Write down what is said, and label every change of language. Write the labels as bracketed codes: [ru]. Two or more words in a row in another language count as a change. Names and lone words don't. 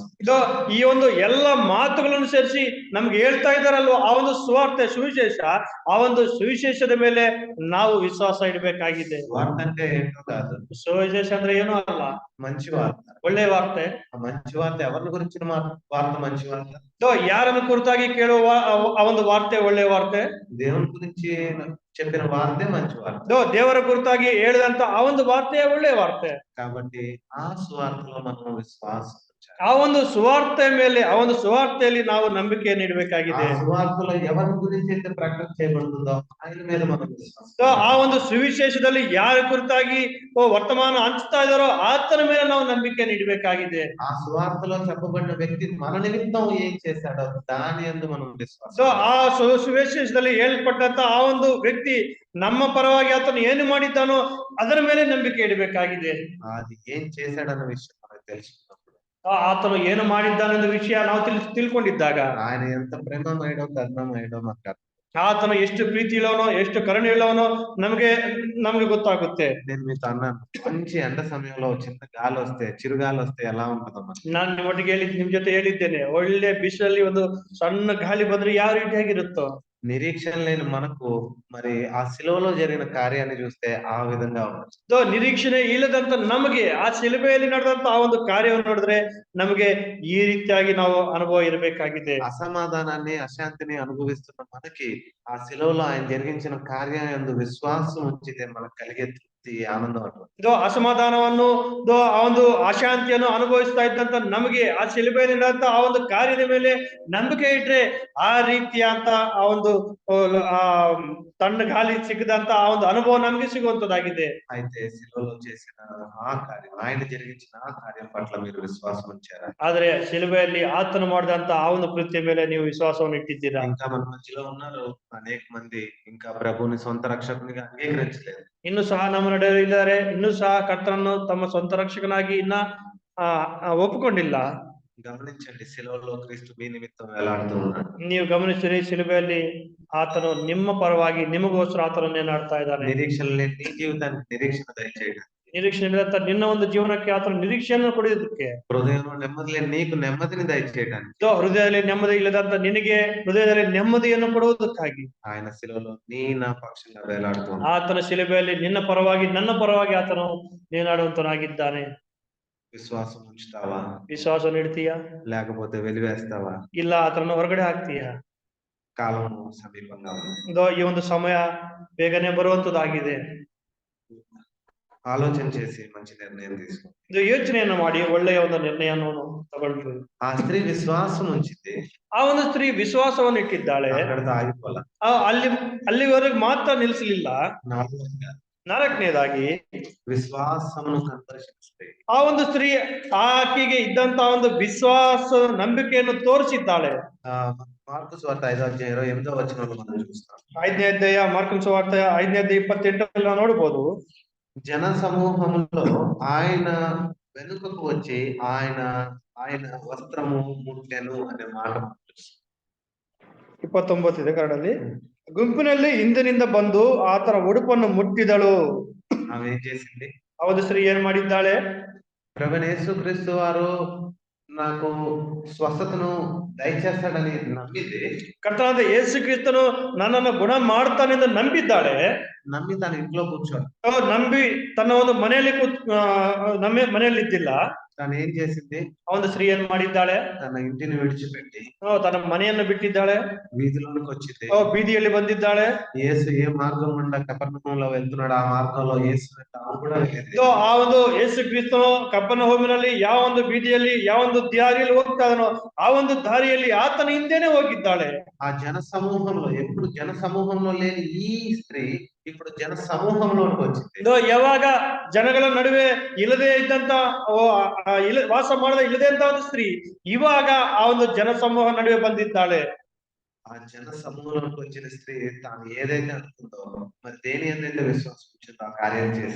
[kn] ಈ ಒಂದು ಎಲ್ಲ ಮಾತುಗಳನ್ನು ಸೇರಿಸಿ ನಮ್ಗೆ ಹೇಳ್ತಾ ಇದ್ದಾರಲ್ವ, ಆ ಒಂದು ಸುವಾರ್ತೆ, ಸುವಿಶೇಷ, ಆ ಒಂದು ಸುವಿಶೇಷದ ಮೇಲೆ ನಾವು ವಿಶ್ವಾಸ ಇಡಬೇಕಾಗಿದೆ. [te] వార్త అంటే ఏంటో కాదు, [kn] ಸುವಿಶೇಷ ಅಂದ್ರೆ ಏನೂ ಅಲ್ಲ, [te] మంచి వార్త. [kn] ಒಳ್ಳೆ ವಾರ್ತೆ. [te] ఆ మంచి వార్త ఎవరిని గురించిన వార్త? మంచి వార్త [kn] ಯಾರನ್ನು ಕುರಿತಾಗಿ ಕೇಳುವ ಆ ಒಂದು ವಾರ್ತೆ ಒಳ್ಳೆ ವಾರ್ತೆ. [te] దేవుని గురించి చెప్పిన వార్తే మంచి వార్త. [kn] ದೇವರ ಕುರಿತಾಗಿ ಹೇಳಿದಂತ ಆ ಒಂದು ವಾರ್ತೆ ಒಳ್ಳೆ ವಾರ್ತೆ. [te] కాబట్టి ఆ సువార్తలో మనం విశ్వాసం ఉంచాలి. [kn] ಆ ಒಂದು ಸುವಾರ್ತೆ ಮೇಲೆ, ಆ ಒಂದು ಸುವಾರ್ತೆಯಲ್ಲಿ ನಾವು ನಂಬಿಕೆಯನ್ನು ಇಡಬೇಕಾಗಿದೆ. [te] ఆ సువార్తలో ఎవరి గురించి అయితే ప్రకటన చేయబడుతుందో ఆయన మీద మనం విశ్వాసం. [kn] ಆ ಒಂದು ಸುವಿಶೇಷದಲ್ಲಿ ಯಾರ ಕುರಿತಾಗಿ ವರ್ತಮಾನ ಹಂಚ್ತಾ ಇದ್ದಾರೋ ಆತನ ಮೇಲೆ ನಾವು ನಂಬಿಕೆಯನ್ನು ಇಡಬೇಕಾಗಿದೆ. [te] ఆ సువార్తలో చెప్పబడిన వ్యక్తి మన నిమిత్తం ఏం చేశాడో దాని యందు మనం విశ్వాసం. [kn] ಆ ಸುವಿಶೇಷದಲ್ಲಿ ಹೇಳ್ಪಟ್ಟಂತ ಆ ಒಂದು ವ್ಯಕ್ತಿ ನಮ್ಮ ಪರವಾಗಿ ಆತನು ಏನು ಮಾಡಿದ್ದಾನೋ ಅದರ ಮೇಲೆ ನಂಬಿಕೆ ಇಡಬೇಕಾಗಿದೆ. [te] అది ఏం చేశాడన్న విషయం మనకు తెలుసుకున్నప్పుడు, [kn] ಆತನು ಏನು ಮಾಡಿದ್ದಾನೆಂದು ವಿಷಯ ನಾವು ತಿಳ್ಕೊಂಡಿದ್ದಾಗ [te] ఆయన ఎంత ప్రేమమయుడో కరుణమయుడో మనకు [kn] ಆತನು ಎಷ್ಟು ಪ್ರೀತಿ ಉಳ್ಳವನೋ ಎಷ್ಟು ಕರುಣ ಉಳ್ಳವನೋ ನಮಗೆ ಗೊತ್ತಾಗುತ್ತೆ. [te] నేను మీతో అన్నాను, మంచి ఎండ సమయంలో చిన్న గాలి వస్తే, చిరుగాలి వస్తే ఎలా ఉంటుందో మనకి. [kn] ನಾನು ನಿಮ್ಮೊಟ್ಟಿಗೆ ನಿಮ್ ಜೊತೆ ಹೇಳಿದ್ದೇನೆ, ಒಳ್ಳೆ ಬಿಸಿಲಲ್ಲಿ ಒಂದು ಸಣ್ಣ ಗಾಳಿ ಬಂದ್ರೆ ಯಾವ ರೀತಿಯಾಗಿರುತ್ತೋ. [te] నిరీక్షణ లేని మనకు మరి ఆ శిలువలో జరిగిన కార్యాన్ని చూస్తే ఆ విధంగా ఉంటుంది. [kn] ನಿರೀಕ್ಷಣೆ ಇಲ್ಲದಂತ ನಮಗೆ ಆ ಶಿಲುಬೆಯಲ್ಲಿ ನಡೆದಂತ ಆ ಒಂದು ಕಾರ್ಯವನ್ನು ನೋಡಿದ್ರೆ ನಮಗೆ ಈ ರೀತಿಯಾಗಿ ನಾವು ಅನುಭವ ಇರಬೇಕಾಗಿದೆ. [te] అసమాధానాన్ని, అశాంతిని అనుభవిస్తున్న మనకి ఆ శిలువలో ఆయన జరిగించిన కార్యం యందు విశ్వాసం ఉంచితే మనకు కలిగే తృప్తి, ఆనందం అటువంటి. [kn] ಅಸಮಾಧಾನವನ್ನು ಆ ಒಂದು ಅಶಾಂತಿಯನ್ನು ಅನುಭವಿಸ್ತಾ ಇದ್ದಂತ ನಮಗೆ ಆ ಶಿಲುಬೆಯಲ್ಲಿ ನಡೆದಂತ ಆ ಒಂದು ಕಾರ್ಯದ ಮೇಲೆ ನಂಬಿಕೆ ಇಟ್ರೆ ಆ ರೀತಿಯಂತ ಆ ಒಂದು ಆ ತಣ್ಣ ಗಾಳಿ ಸಿಕ್ಕದಂತ ಆ ಒಂದು ಅನುಭವ ನಮಗೆ ಸಿಗುವಂತದ್ದಾಗಿದೆ. [te] అయితే శిలువలో చేసిన ఆ కార్యం, ఆయన జరిగించిన ఆ కార్యం పట్ల మీరు విశ్వాసం ఉంచారా? [kn] ಆದ್ರೆ ಶಿಲುಬೆಯಲ್ಲಿ ಆತನು ಮಾಡಿದಂತ ಆ ಒಂದು ಕೃತ್ಯ ಮೇಲೆ ನೀವು ವಿಶ್ವಾಸವನ್ನು ಇಟ್ಟಿದ್ದೀರಾ? [te] ఇంకా మన మధ్యలో ఉన్నారు అనేక మంది ఇంకా ప్రభువుని సొంత రక్షకునిగా అంగీకరించలేదు. [kn] ಇನ್ನು ಸಹ ನಮ್ಮ ನಡುವೆ ಇದ್ದಾರೆ, ಇನ್ನೂ ಸಹ ಕರ್ತನನ್ನು ತಮ್ಮ ಸ್ವಂತ ರಕ್ಷಕನಾಗಿ ಇನ್ನ ಒಪ್ಪಿಕೊಂಡಿಲ್ಲ. [te] గమనించండి, శిలువలో క్రీస్తు మీ నిమిత్తం వేలాడుతూ ఉన్నాడు. [kn] ನೀವು ಗಮನಿಸಿರಿ, ಶಿಲುಬೆಯಲ್ಲಿ ಆತನು ನಿಮ್ಮ ಪರವಾಗಿ ನಿಮಗೋಸ್ಕರ ಆತನು ನೇನಾಡ್ತಾ ಇದ್ದಾನೆ. [te] నిరీక్షణ లేని నీ జీవితానికి నిరీక్షణ దయచేయడం, [kn] ನಿರೀಕ್ಷೆ ಇಲ್ಲದಂತ ನಿನ್ನ ಒಂದು ಜೀವನಕ್ಕೆ ಆತನು ನಿರೀಕ್ಷೆಯನ್ನು ಕೊಡುವುದಕ್ಕೆ, [te] హృదయంలో నెమ్మది లేని నీకు నెమ్మదిని దయచేయడానికి, [kn] ಹೃದಯದಲ್ಲಿ ನೆಮ್ಮದಿ ಇಲ್ಲದಂತ ನಿನಗೆ ಹೃದಯದಲ್ಲಿ ನೆಮ್ಮದಿಯನ್ನು ಕೊಡುವುದಕ್ಕಾಗಿ [te] ఆయన శిలువలో నీ నా పక్షంగా వేలాడుతూ ఉన్నాడు. [kn] ಆತನ ಶಿಲುಬೆಯಲ್ಲಿ ನಿನ್ನ ಪರವಾಗಿ ನನ್ನ ಪರವಾಗಿ ಆತನು ನೇನಾಡುವಂತನಾಗಿದ್ದಾನೆ. [te] విశ్వాసం ఉంచుతావా? [kn] ವಿಶ್ವಾಸ ಇಡ್ತೀಯಾ? [te] లేకపోతే వెలివేస్తావా? [kn] ಇಲ್ಲ ಆತನನ್ನು ಹೊರಗಡೆ ಹಾಕ್ತೀಯಾ? [te] కాలం సమీపంగా ఉంది. [kn] ಈ ಒಂದು ಸಮಯ ಬೇಗನೆ ಬರುವಂತದ್ದಾಗಿದೆ. [te] ఆలోచన చేసి మంచి నిర్ణయం తీసుకో. [kn] ಇದು ಯೋಚನೆಯನ್ನು ಮಾಡಿ ಒಳ್ಳೆಯ ಒಂದು ನಿರ್ಣಯವನ್ನು ತಗೊಳ್ಳಿ. [te] ఆ స్త్రీ విశ్వాసం ఉంచింది, [kn] ಆ ಒಂದು ಸ್ತ್ರೀ ವಿಶ್ವಾಸವನ್ನು ಇಟ್ಟಿದ್ದಾಳೆ. [te] అక్కడితో ఆగిపోల. [kn] ಅಲ್ಲಿವರೆಗೆ ಮಾತ್ರ ನಿಲ್ಲಿಸಲಿಲ್ಲ. ನಾಲ್ಕನೇದಾಗಿ [te] విశ్వాసమును సందర్శిస్తే [kn] ಆ ಒಂದು ಸ್ತ್ರೀ ಆಕೆಗೆ ಇದ್ದಂತ ಒಂದು ವಿಶ್ವಾಸ ನಂಬಿಕೆಯನ್ನು ತೋರಿಸಿದ್ದಾಳೆ. [te] మార్కు సువార్త 5వ అధ్యాయం 28వ వచనంలో మనం చూస్తాం. [kn] 5ನೇ ಅಧ್ಯಾಯ ಮಾರ್ಕನ ಸುವಾರ್ತೆ 5ನೇ ಅಧ್ಯಾಯ 28 ನಾವು ನೋಡಬಹುದು. [te] జన సమూహంలో ఆయన వెనుకకు వచ్చి ఆయన వస్త్రము ముట్టెను అనే మాట [kn] 29 ಇದೆ ಕನ್ನಡದಲ್ಲಿ. ಗುಂಪಿನಲ್ಲಿ ಹಿಂದಿನಿಂದ ಬಂದು ಆತನ ಉಡುಪನ್ನು ಮುಟ್ಟಿದಳು. [te] ఆమె ఏం చేసింది? [kn] ಆ ಒಂದು ಸ್ತ್ರೀ ಏನ್ ಮಾಡಿದ್ದಾಳೆ? [te] ప్రభువైన యేసుక్రీస్తు వారు నాకు స్వస్థతను దయచేస్తాడని నమ్మింది. [kn] ಕರ್ತನಾದ ಯೇಸು ಕ್ರಿಸ್ತನು ನನ್ನನ್ನು ಗುಣ ಮಾಡ್ತಾನೆಂದು ನಂಬಿದ್ದಾಳೆ. [te] నమ్మి తన ఇంట్లో కూర్చోడు, [kn] ನಂಬಿ ತನ್ನ ಒಂದು ಮನೆಯಲ್ಲಿ ಇದ್ದಿಲ್ಲ. [te] తను ఏం చేసింది? [kn] ಆ ಒಂದು ಸ್ತ್ರೀ ಏನ್ ಮಾಡಿದ್ದಾಳೆ? [te] తన ఇంటిని విడిచిపెట్టి [kn] ತನ್ನ ಮನೆಯನ್ನು ಬಿಟ್ಟಿದ್ದಾಳೆ, [te] వీధిలోనికి వచ్చింది. [kn] ಬೀದಿಯಲ್ಲಿ ಬಂದಿದ್ದಾಳೆ. [te] యేసు ఏ మార్గం గుండా కపెర్నహూములో వెళ్తున్నాడు, ఆ మార్గంలో యేసు వెంట ఆమె కూడా వెళ్ళింది. [kn] ಆ ಒಂದು ಯೇಸು ಕ್ರಿಸ್ತನು ಕಪೆರ್ನಹೂಮಿನಲ್ಲಿ ಯಾವ ಒಂದು ಬೀದಿಯಲ್ಲಿ ಯಾವ ಒಂದು ದಾರಿಯಲ್ಲಿ ಹೋಗ್ತಾ ಇದನೋ ಆ ಒಂದು ದಾರಿಯಲ್ಲಿ ಆತನ ಹಿಂದೆನೆ ಹೋಗಿದ್ದಾಳೆ. [te] ఆ జన సమూహంలో, ఎప్పుడు జన సమూహంలో లేని ఈ స్త్రీ ఇప్పుడు జన సమూహంలోకి వచ్చింది. [kn] ಯಾವಾಗ ಜನಗಳ ನಡುವೆ ಇಲ್ಲದೆ ಇದ್ದಂತ ವಾಸ ಮಾಡದ ಇಲ್ಲದೆ ಅಂತ ಒಂದು ಸ್ತ್ರೀ ಇವಾಗ ಆ ಒಂದು ಜನ ಸಮೂಹ ನಡುವೆ ಬಂದಿದ್ದಾಳೆ. [te] ఆ జన సమూహంలోకి వచ్చిన స్త్రీ తాను ఏదైతే అనుకుందో, మరి దేని ఏదైతే విశ్వాసం ఉంచిందో ఆ కార్యం చేసి